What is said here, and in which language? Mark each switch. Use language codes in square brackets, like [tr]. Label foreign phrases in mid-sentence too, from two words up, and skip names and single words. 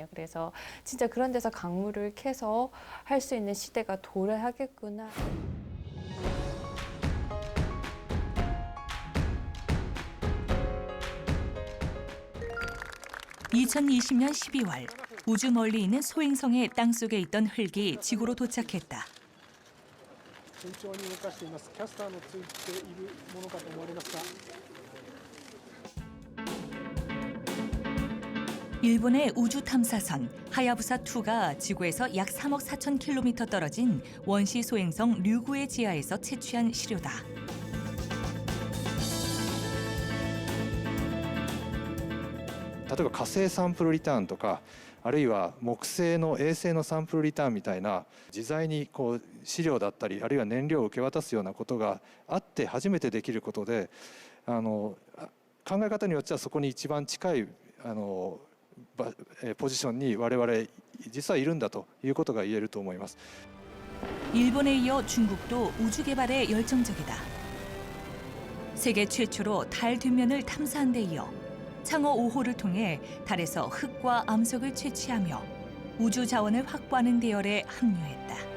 [ko] 그래서 진짜 그런 데서 광물을 캐서 할 수 있는 시대가 도래하겠구나. 2020년 12월 우주 멀리 있는 소행성의 땅속에 있던 흙이 지구로 도착했다. [ja] 順調に動かしています。キャスターのついているものかと思われますが。 [ko] 일본의 우주 탐사선 하야부사2가 지구에서 약 3억 4천 킬로미터 떨어진 원시 소행성 류구의 지하에서 채취한 시료다. [ja] 例えば火星サンプルリターンとかあるいは木星の衛星のサンプルリターンみたいな自在にこう資料だったりあるいは燃料を受け渡すようなことがあって初めてできることで考え方によってはそこに一番近いポジションに我々実はいるんだということが言えると思います。 [ko] 일본에 이어 중국도 우주 개발에 열정적이다. 세계 최초로 달 뒷면을 탐사한 데 이어 창어 5호를 통해 달에서 흙과 암석을 채취하며 우주 자원을 확보하는 대열에 합류했다.